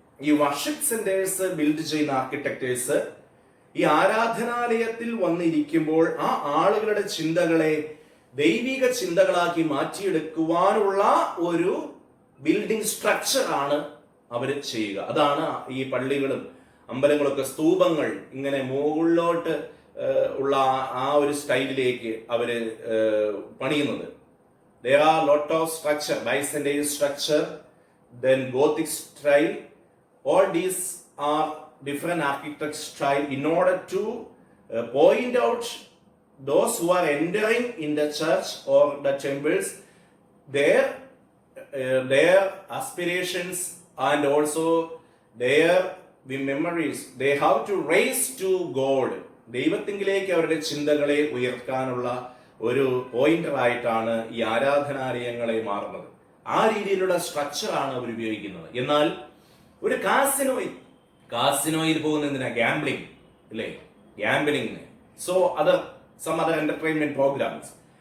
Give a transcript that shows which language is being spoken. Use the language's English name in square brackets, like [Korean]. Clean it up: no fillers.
[Malayalam] ഈ worship centres build ചെയ്യുന്ന architectures ഈ ആരാധനാലയത്തിൽ വന്നിരിക്കുമ്പോൾ ആ ആളുകളുടെ ചിന്തകളെ ദൈവിക ചിന്തകളാക്കി മാറ്റിയെടുക്കുവാനുള്ള ഒരു ബിൽഡിംഗ് സ്ട്രക്ചർ ആണ് അവർ ചെയ്യുക. അതാണ് ഈ പള്ളികളും അമ്പലങ്ങളൊക്കെ സ്തൂപങ്ങൾ ഇങ്ങനെ മുകളിലോട്ട് ഉള്ള ആ ഒരു സ്റ്റൈലിലേക്ക് അവര് പണിയുന്നത്. [English] There are lot of structure, Byzantine structure, then Gothic style, all these are different architect style in order to point out those who are entering in the church or the temples, their aspirations and also their memories. They have to raise to God. [Malayalam] ദൈവത്തിങ്കിലേക്ക് അവരുടെ ചിന്തകളെ ഉയർത്താനുള്ള ഒരു പോയിന്ററായിട്ടാണ് ഈ ആരാധനാലയങ്ങളെ മാറുന്നത്. ആ രീതിയിലുള്ള സ്ട്രക്ചറാണ് അവർ ഉപയോഗിക്കുന്നത്. എന്നാൽ ഒരു കാസിനോയിൽ പോകുന്ന എന്തിനാ? [English] Gambling അല്ലേ? Gambling. So some other entertainment programmes.